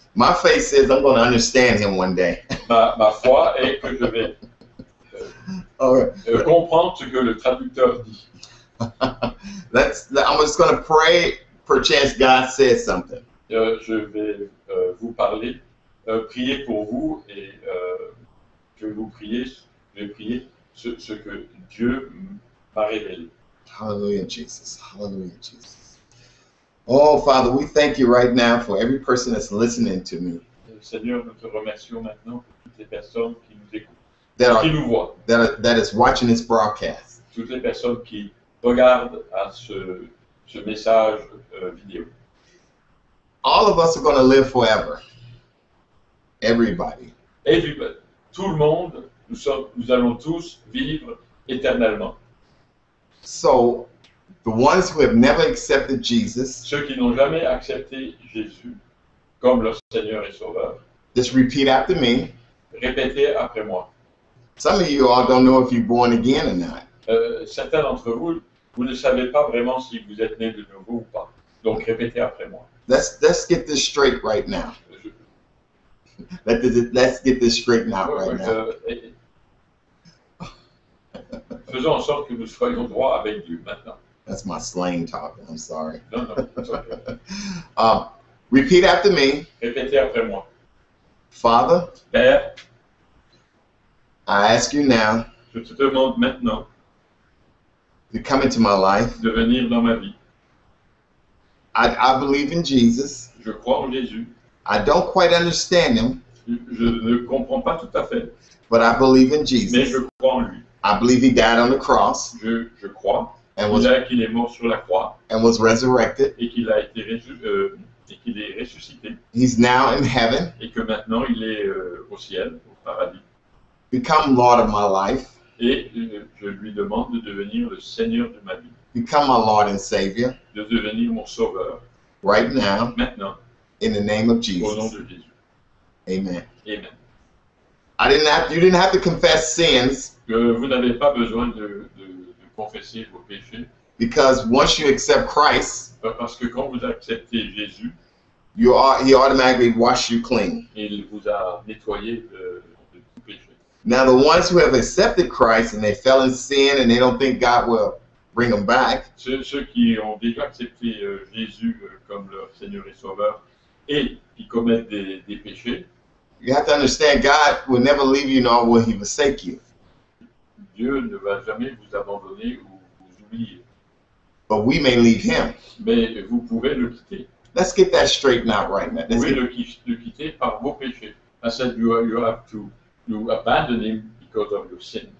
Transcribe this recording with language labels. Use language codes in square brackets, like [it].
[en] My faith says I'm going to understand him one day. [fr] Ma foi est que je vais [en] All right. [fr] comprendre ce que le traducteur dit. [en] I'm just going to pray. Perchance God says something. [fr] Je vais vous parler, prier pour vous et je vais prier ce que Dieu m'a révélé. [en] Hallelujah, Jesus. Hallelujah, Jesus. Oh, Father, we thank you right now for every person that's listening to me, [fr] Seigneur, nous te remercions maintenant pour toutes les personnes qui nous écoutent, [en] that [fr] qui nous voient, [en] that is watching this broadcast. [fr] toutes les personnes qui regardent à ce message vidéo. [en] All of us are going to live forever. Everybody. Everybody, [fr] tout le monde, nous allons tous vivre éternellement. [en] So, the ones who have never accepted Jesus, [fr] Ceux qui n'ont jamais accepté Jésus comme leur Seigneur et Sauveur, [en] just repeat after me. [fr] répétez après moi. [en] Some of you all don't know if you're born again or not. [fr] Certains d'entre vous, vous ne savez pas vraiment si vous être né de nouveau ou pas. Donc répétez après moi. [en] Let's get this straight right now. Let's get this straightened out right now. [fr] Faisons en sorte que nous soyons droits avec Dieu maintenant. [en] That's my slang talking. I'm sorry. Non, it's okay. Repeat after me. [fr] Répétez après moi. [en] Father, [fr] Père, [en] I ask you now [fr] je te demande maintenant [en] to come into my life. [fr] de venir dans ma vie. [en] I believe in Jesus. [fr] Je crois en Jésus. [en] I don't quite understand him, [fr] Je ne comprends pas tout à fait, [en] but I believe in [fr] mais [en] Jesus. [fr] je crois en lui. [en] I believe he died on the cross [fr] Je crois [en] and [fr] qu'il est mort sur la croix [en] was resurrected. [fr] et qu'il a été qu'il est ressuscité [en] He's now in heaven. [fr] et que maintenant il est au ciel, au paradis. [en] Become Lord of my life. [fr] Et je lui demande de devenir le Seigneur de ma vie, [en] Become my Lord and Savior [fr] de devenir mon Sauveur [en] right now [fr] maintenant, [en] in the name of [fr] au nom [en] Jesus. [fr] de Jésus. [en] Amen. [fr] Amen. [en] You didn't have to confess sins [fr] Vous n'avez pas besoin de confesser vos péchés [en] Because once you accept Christ, [fr] Parce que quand vous acceptez Jésus, [en] he automatically wash you clean. [fr] il vous a nettoyé de tout péché. [en] Now, the ones who have accepted Christ and they fell in sin and they don't think God will bring them back, [fr] Ceux qui ont déjà accepté Jésus comme leur Seigneur et Sauveur et qui commettent des péchés, [en] you have to understand God will never leave you nor will he forsake you. [fr] Dieu ne va jamais vous abandonner ou vous oublier. [en] But we may leave him. [fr] Mais vous pouvez le quitter. [en] Let's get that straightened out right now. [fr] Vous pouvez le quitter par vos péchés. [en] I said you have to abandon him because of your sin.